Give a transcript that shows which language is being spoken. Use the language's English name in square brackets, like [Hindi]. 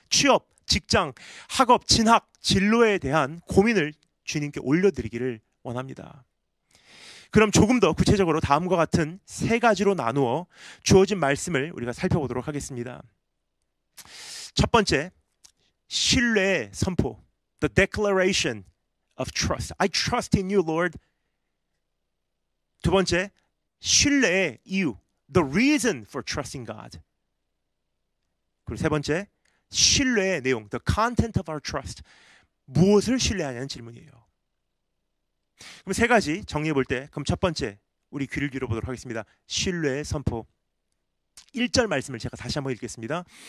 [Korean] 취업, 직장, 학업, 진학, 진로에 대한 고민을 주님께 올려드리기를 원합니다. 그럼 조금 더 구체적으로 다음과 같은 세 가지로 나누어 주어진 말씀을 우리가 살펴보도록 하겠습니다. 첫 번째, 신뢰의 선포. [English] The declaration of trust. I trust in you, Lord. [Korean] 두 번째, 신뢰의 이유. [English] The reason for trusting God. [Korean] 그리고 세 번째, 신뢰의 내용. [English] The content of our trust. [Korean] 무엇을 신뢰하냐는 질문이에요. 그럼 세 가지 정리해 볼 때, 그럼 첫 번째, 우리 귀를 기울여 보도록 하겠습니다. 신뢰의 선포. 1절 말씀을 제가 다시 한번 읽겠습니다.